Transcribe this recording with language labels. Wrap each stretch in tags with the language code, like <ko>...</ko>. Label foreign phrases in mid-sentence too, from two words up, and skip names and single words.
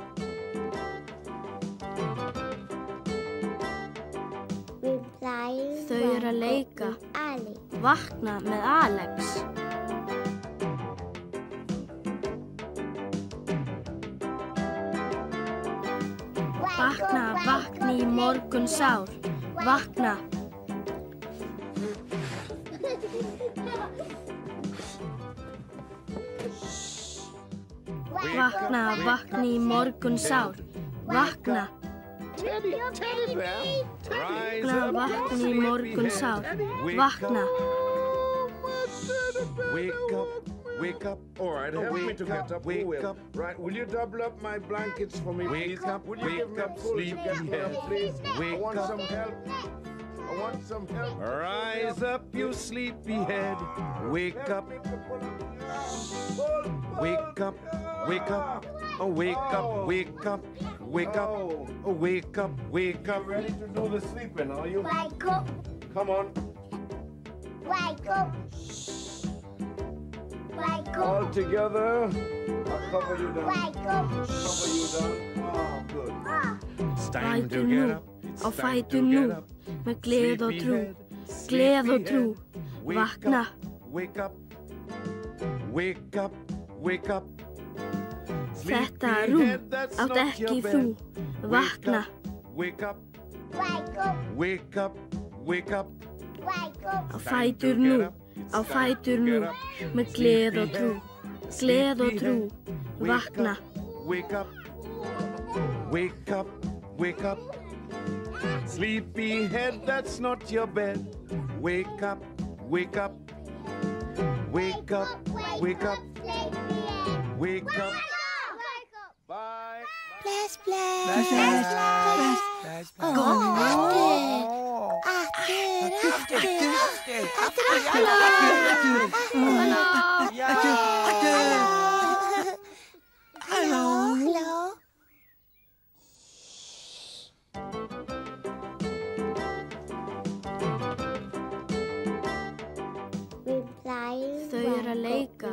<en>Reply</en> <is>Þau eru að leika. Vakna með Alex. Vakna, vakni í morgun sár. Vakna. Vakna, vakni í morgun sár. Vakna. Vakna, vakni í morgun sár. Vakna.</is> <en>Wake up. All right, help me to get up. Wake up. Right, will you double up my blankets for me, please? Wake up, sleepyhead. Please. I want some help. I want some help. Rise up, you sleepyhead. Wake up. Wake up. Wake up. Oh, wake up. Wake up. Wake up. Oh, wake up. Wake up. Ready to do the sleeping, are you? Wake up. Come on. Wake up. Wake up. All together. I'll cover you down. Wake up. Cover you down. Oh, good. It's time to</en> <is>Fætur</is> <en>get</en> <is>nú,</is> <en>up. It's</en> <is>á</is> <en>time</en> <is>fætur</is> <en>to</en> <is>nú,</is> <en>get up.</en> <is>með gleð og trú,</is> <en>Sleepyhead,</en> <is>gleð og trú,</is> <en>sleepyhead.</en> <is>vakna.</is> <en>Wake up. Wake up. Wake up.</en> <is>Þetta rúm átt ekki þú, vakna.</is> <en>Wake up. Wake up. Wake up. Wake up. Wake up.</en> <is>Á fætur nú, á fætur nú, með gleð og trú, gleð og trú, vakna.</is> <en>Wake up. Wake up. Wake up. Sleepyhead, that's not your bed. Wake up. Wake up. Wake up. Wake up. Wake up. Bye.</en> <is>Bless, Bless, bless. bless. Halló. Þau eru að leika.</is>